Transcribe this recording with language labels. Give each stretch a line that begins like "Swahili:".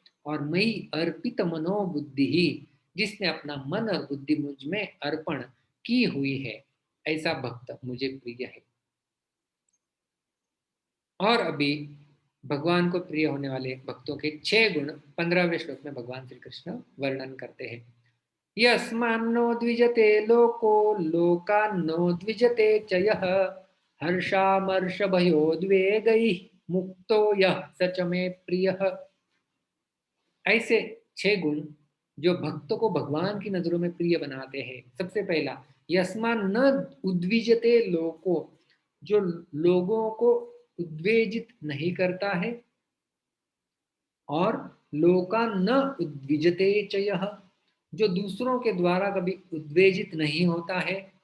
Hindi: और मई अर्पित मनोबुद्धि ही, जिसने अपना मन और बुद्धि मुझ में अर्पण की हुई है, ऐसा भक्त मुझे प्रिय है। और अभी भगवान को प्रिय होने वाले भक्तों के 6 गुण 15वें श्लोक में भगवान श्री कृष्ण वर्णन करते हैं।
Sanskrit: यस्मान्नो द्विजते लोको लोकान्नो द्विजते च यः हर्षामर्ष भयोद्वेगैः मुक्तो यः स च मे प्रियः।
Hindi: ऐसे 6 गुण जो भक्त को भगवान की नजरों में प्रिय बनाते हैं। सबसे पहला,
Sanskrit: यस्मान न उद्विजते लोको,
Hindi: जो लोगों को उद्वेजित नहीं करता है। और
Sanskrit: लोका न उद्विजते च यः,
Hindi: जो दूसरों के द्वारा कभी उद्वेजित नहीं होता है।